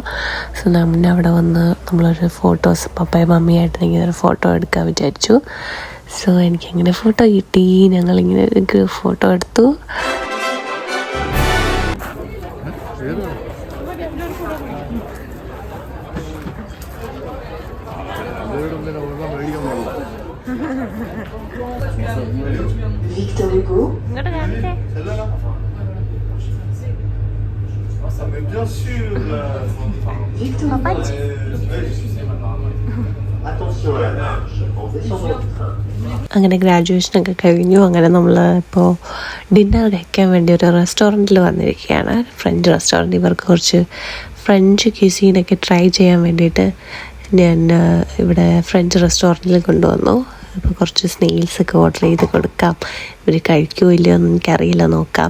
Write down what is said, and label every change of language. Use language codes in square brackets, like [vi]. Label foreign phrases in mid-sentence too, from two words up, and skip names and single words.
[ml] സോ നമ്മെ അവിടെ വന്ന് നമ്മളൊരു ഫോട്ടോസ് പപ്പയും മമ്മിയായിട്ട് ഇങ്ങനെ ഒരു ഫോട്ടോ എടുക്കാൻ വിചാരിച്ചു. സോ എനിക്കങ്ങനെ ഫോട്ടോ കിട്ടി. ഞങ്ങളിങ്ങനെ ഒരു ഫോട്ടോ എടുത്തു. [fr] Victor Hugo. Bien sûr. Victor Hugo. Attention à la marche en descendant du train. [ml] അങ്ങനെ ഗ്രാജുവേഷനൊക്കെ കഴിഞ്ഞു. അങ്ങനെ നമ്മൾ ഇപ്പോൾ ഡിന്നർ കഴിക്കാൻ വേണ്ടി ഒരു റെസ്റ്റോറൻറ്റിൽ വന്നിരിക്കുകയാണ്. ഫ്രഞ്ച് റെസ്റ്റോറൻറ്റ്. ഇവർക്ക് കുറച്ച് ഫ്രഞ്ച് ക്യൂസീനൊക്കെ ട്രൈ ചെയ്യാൻ വേണ്ടിയിട്ട് ഞാൻ ഇവിടെ ഫ്രഞ്ച് റെസ്റ്റോറൻറ്റിൽ കൊണ്ടുവന്നു. അപ്പോൾ കുറച്ച് സ്നെയിൽസൊക്കെ ഓർഡർ ചെയ്ത് കൊടുക്കാം. ഇവർ കഴിക്കുമോ ഇല്ലയോ എന്ന് എനിക്കറിയില്ല, നോക്കാം.